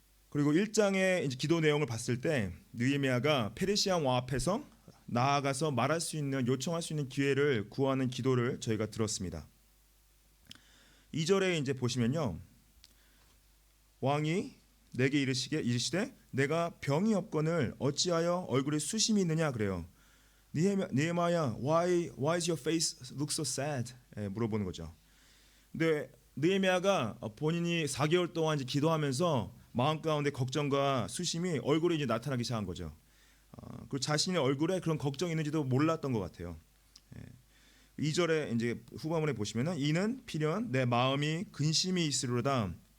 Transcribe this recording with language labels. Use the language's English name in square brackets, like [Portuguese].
[Korean] 그리고 1장의 이제 기도 내용을 봤을 때 느헤미야가 페르시아 왕 앞에서 나아가서 말할 수 있는 요청할 수 있는 기회를 구하는 기도를 저희가 들었습니다. 2절에 이제 보시면요. 왕이 내게 이르시되 내가 병이 없거늘 어찌하여 얼굴에 수심이 있느냐 그래요. [English] 느헤미야 why is your face look so sad? [Korean] 물어보는 거죠. 근데 느헤미야가 본인이 4개월 동안 이제 기도하면서 마음 가운데 걱정과 수심이 얼굴에 이제 나타나기 시작한 거죠. 그리고 자신의 얼굴에 그런 걱정이 있는지도 몰랐던 것 같아요. 2절에 이제 후반부에 보시면은 이는 필연 내 마음이 근심이 있으리로다.